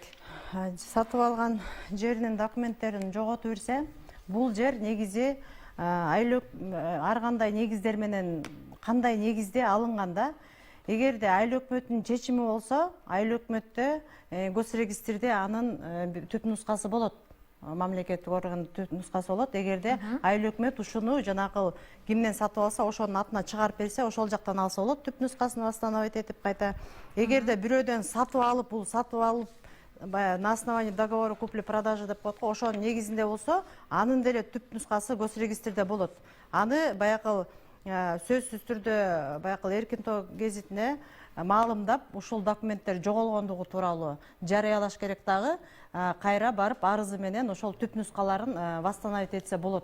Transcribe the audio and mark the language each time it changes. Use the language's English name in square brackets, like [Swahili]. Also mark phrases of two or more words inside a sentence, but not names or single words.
[Kyrgyz] Сатып алган жеринин документтерин жоготуп берсе, бул жер негизи ар кандай негиздер менен кандай негизде алынганда, эгерде айыл өкмөтүнүн чечими болсо, айыл өкмөттө госрегистрде анын түп нускасы болот. Мамлекеттик органдын түп нускасы болот. Эгерде айыл өкмөт ушуну жанакы кимден сатып алса, ошонун атына чыгарып берсе, ошол жактан алса болот, түп нускасын восстановить этип кайта. Эгерде бирөөдөн сатып алып, [Russian] на основании договора купли-продажи [Kyrgyz] деп коет го, ошонун негизинде болсо, анын деле түп нускасы госрегистрде болот. Аны баякыл сөзсүз түрдө баякыл Эркин Тоо гезитине маалымдап, ушул документтер жоголгондугу тууралуу жарыялаш керек дагы, кайра барып арызы менен ошол түп нускаларын восстановить этсе болот.